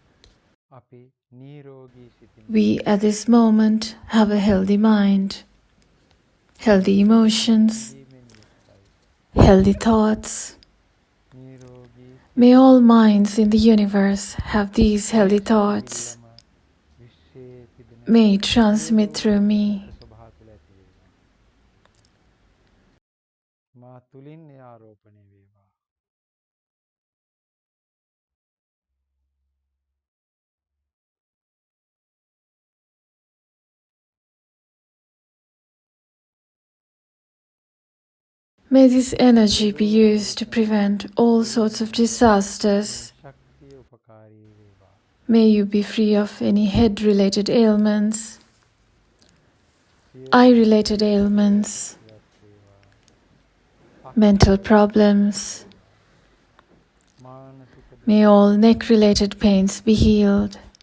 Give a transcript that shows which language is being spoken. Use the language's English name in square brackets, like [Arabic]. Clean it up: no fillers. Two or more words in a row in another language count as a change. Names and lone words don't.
[English] We at this moment have a healthy mind, healthy emotions, healthy thoughts. May all minds in the universe have these healthy thoughts. may it transmit through me. [Sinhala] ස්වභාව තුළ ඇති වේවා. මා තුලින් එය ආරෝපණය වේවා. [English] May this energy be used to prevent all sorts of disasters. [Sinhala] ශක්තිය උපකාරී වේවා. [English] May you be free of any head-related ailments, eye-related ailments, mental problems. May all neck-related pains be healed.